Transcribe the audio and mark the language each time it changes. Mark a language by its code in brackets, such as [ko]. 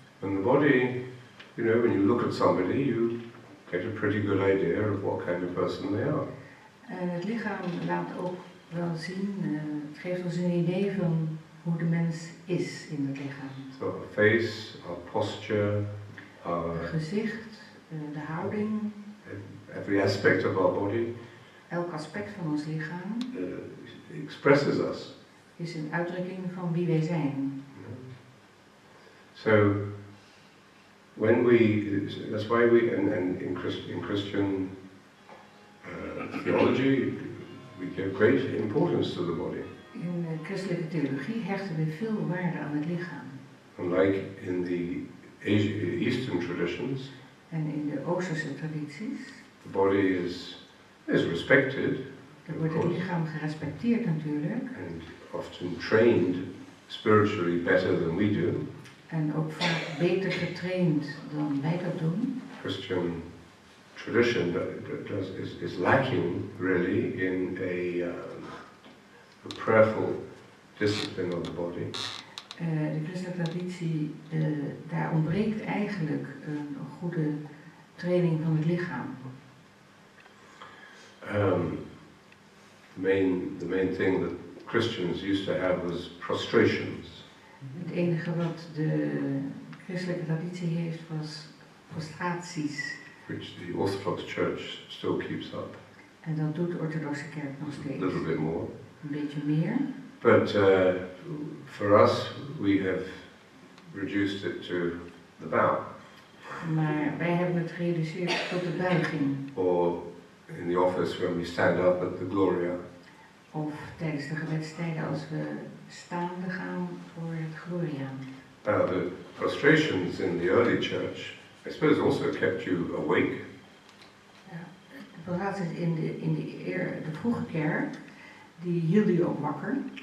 [en] And the body, you know, when you look at somebody, you get a pretty good idea of what kind of person they are. [nl] En het lichaam laat ook wel zien, het geeft ons een idee van hoe de mens is in het lichaam. [en] So our face, our posture, [nl] Het gezicht, de houding, [en] every aspect of our body [nl] elk aspect van ons lichaam [en] expresses us. [nl] is een uitdrukking van wie wij zijn. [en] So when that's why we, and in Christian theology, we give great importance to the body. [nl] In christelijke theologie hechten we veel waarde aan het lichaam. [en] Unlike in the Eastern traditions, [nl] En in de Oosterse tradities [en] the body is respected [nl] wordt het lichaam gerespecteerd natuurlijk. [en] and often trained spiritually better than we do. [nl] En ook vaak beter getraind dan wij dat doen. [en] Christian tradition is lacking really in a prayerful discipline of the body. [nl] De christelijke traditie, daar ontbreekt eigenlijk een goede training van het lichaam. [en] The main thing that Christians used to have was prostrations. [nl] Het enige wat de christelijke traditie heeft was prostraties. [en] Which the Orthodox Church still keeps up. [nl] En dat doet de orthodoxe kerk nog [en] A [nl] steeds. [en] little bit more. [nl] Een beetje meer. [en] But for us, we have reduced it to the bow. [nl] Maar wij hebben het gereduceerd tot de buiging. [en] Or in the office when we stand up at the Gloria. [nl] Of tijdens de gebedstijden als we staande gaan voor het Gloria. [en] Now the prostrations in the early church, I suppose, also kept you awake. [nl] Ja, de prostraties in de vroege kerk, die hielden je ook wakker.